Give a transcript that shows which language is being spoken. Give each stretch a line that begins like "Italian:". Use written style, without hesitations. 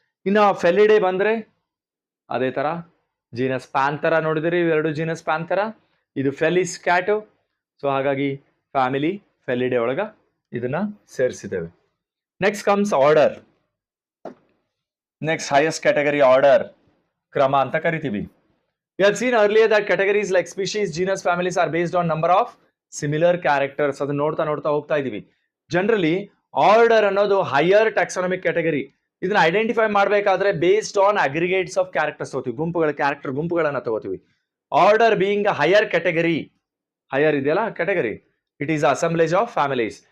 Kannada: ಇನ್ನು ಫೆಲಿಡೇ ಬಂದರೆ ಅದೇ ಥರ ಜೀನಸ್ ಪ್ಯಾಂಥರ ನೋಡಿದಿರಿ, ಇವೆರಡು ಜೀನಸ್ ಪ್ಯಾಂಥರ, ಇದು ಫೆಲಿಸ್ ಕ್ಯಾಟು. ಸೊ ಹಾಗಾಗಿ ಫ್ಯಾಮಿಲಿ ಫೆಲಿಡೇ ಒಳಗ ಇದನ್ನ ಸೇರಿಸಿದ್ದೇವೆ.
English: Next comes order.
Kannada: Next highest category order, ಕ್ರಮ ಅಂತ ಕರಿತೀವಿ.
English: We have seen earlier that categories like species, genus, families are based on number of similar characters.
Kannada: ಅದನ್ನ ನೋಡ್ತಾ ಹೋಗ್ತಾ ಇದೀವಿ. ಜನರಲಿ ಆರ್ಡರ್ ಅನ್ನೋದು ಹೈಯರ್ ಟ್ಯಾಕ್ಸಾನಮಿಕ್ ಕ್ಯಾಟಗರಿ. ಇದನ್ನ ಐಡೆಂಟಿಫೈ ಮಾಡಬೇಕಾದ್ರೆ
English: based on aggregates of characters
Kannada: ತಗೋತೀವಿ, ಗುಂಪುಗಳ ಕ್ಯಾರೆಕ್ಟರ್ ಗುಂಪುಗಳನ್ನ ತಗೋತೀವಿ.
English: order being a higher category,
Kannada: higher ಇದೆಯಲ್ಲ category,
English: It is assemblage of families.